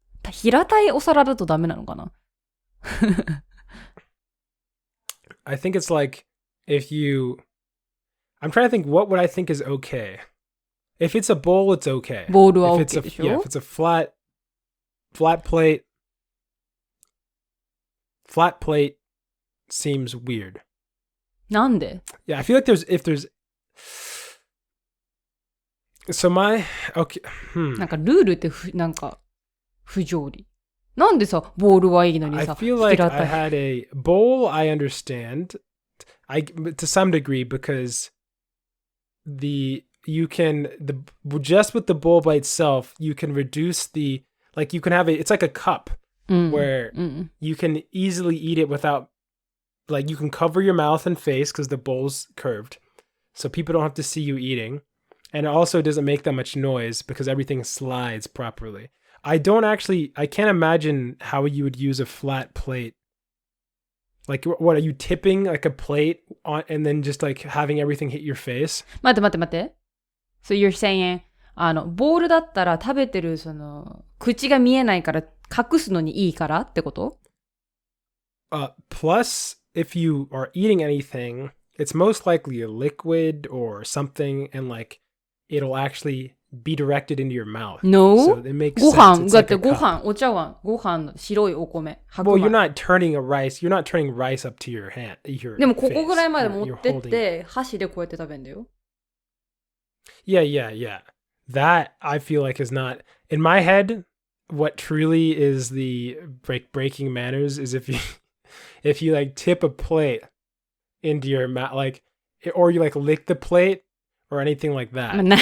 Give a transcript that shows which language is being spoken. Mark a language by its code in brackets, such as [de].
[ja] 平たいお皿だとダメなのかな [en] I think it's like if I'm trying to think what would I think is okay. If it's a bowl, it's okay. [ja] ボールは OK でしょ [en] Yeah, if it's a flat plate seems weird. [ja] なんで [en] Yeah, I feel like if there's so okay. [ja] なんかルールってなんか不条理。なんでさ、ボールはいいのにさ、 [en] I feel like I had a bowl, I understand. To some degree, because just with the bowl by itself, you can reduce like you can have it's like a cup where you can easily eat it without, like you can cover your mouth and face because the bowl's curved. So people don't have to see you eating. And it also doesn't make that much noise because everything slides properly. I can't imagine how you would use a flat plate. Like, what, are you tipping like a plate on, and then just like having everything hit your face? [ja] 待って。 [en] So you're saying, [ja] ボールだったら食べてる口が見えないから隠すのにいいからってこと？ [en] Plus, if you are eating anything, it's most likely a liquid or something, and like, it'll actually be directed into your mouth. No. So it makes [ja] ご [en] sense. [ja] 飯。だってご飯、お茶碗、ご飯の白いお米。 [en] Well, you're not turning rice up to your hand. [ja] でもここぐらいまで持ってって、箸でこうやって食べんだよ。 [en] Yeah. That, I feel like, is not... In my head, what truly is the breaking manners is if you like tip a plate into your mouth, like, or you like lick the plate or anything like that.